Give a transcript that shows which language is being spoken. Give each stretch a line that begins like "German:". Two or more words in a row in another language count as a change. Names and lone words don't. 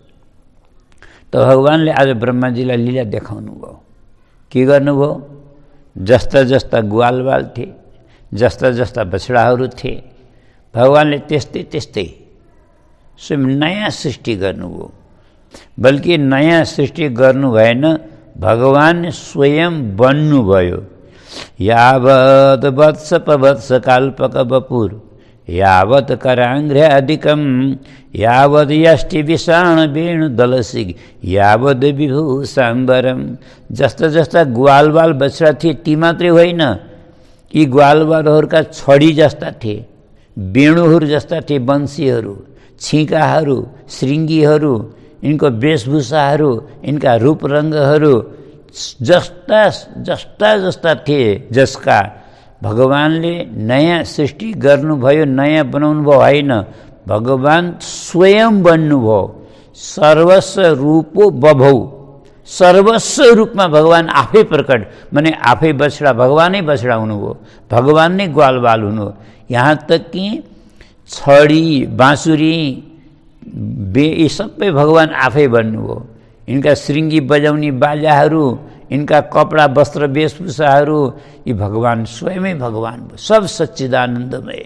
Nepali: त भगवान्ले आज ब्रह्माजीलाई लीला देखाउनु भयो। के गर्नुभयो, जस्ता जस्ता ग्वालवाल थिए, जस्ता जस्ता बछडाहरू थिए, भगवान्ले त्यस्तै त्यस्तै स्वयं नयाँ सृष्टि गर्नुभयो। बल्कि नयाँ सृष्टि गर्नु भएन, भगवान् स्वयं बन्नुभयो।
Sanskrit: यावत् वत्स पवत्स काल्पक बपुर यावत् कराङ्घ्रे अधिकम यावद् यष्टि विषाण वेणु दलसिग यावद् विभु साम्बरम।
Nepali: जस्ता जस्ता ग्वालवाल बछडा थिए ती मात्रै होइन, यी ग्वालवालहरूका छडी जस्ता थिए, वेणुहरू जस्ता थिए, वंशीहरू, छिकाहरू, श्रृङ्गीहरू, यिनको वेशभूषाहरू, यिनका रूपरङ्गहरू जस्ता जस्ता जस्ता थिए, जसका भगवान्ले नयाँ सृष्टि गर्नुभयो, नयाँ बनाउनु भयो होइन, भगवान् स्वयं बन्नुभयो।
Sanskrit: सर्वस्व रूपो बभौ,
Nepali: सर्वस्व रूपमा भगवान् आफै प्रकट, माने आफै बछडा, भगवानै बछडा हुनुभयो, भगवान नै ग्वालवाल हुनु।
Hindi: यहाँ तक कि
Nepali: छडी, बाँसुरी, यी सबै भगवान् आफै बन्नुभयो। यिनका श्रृङ्गी बजाउने बाजाहरू, यिनका कपडा वस्त्र वेशभूषाहरू, यी भगवान् स्वयमै भगवान् भयो, सब सच्चिदानन्दमय।